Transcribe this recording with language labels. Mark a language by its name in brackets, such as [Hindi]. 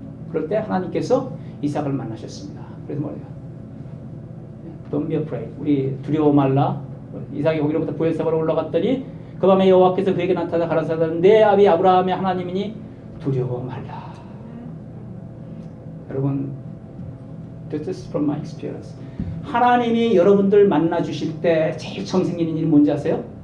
[Korean] 그럴 때 하나님께서 이삭을 만나셨습니다. 그래서 뭐예요? [English] Don't be afraid. [Korean] 우리 두려워 말라. 이삭이 거기로부터 브엘세바로 올라갔더니 그 밤에 여호와께서 그에게 나타나 가라사대 내 아비 아브라함의 하나님이니 두려워 말라. 여러분, [English] this is from my experience. [Korean] 하나님이 여러분들 만나 주실 때 제일 처음 생기는 일이 뭔지 아세요?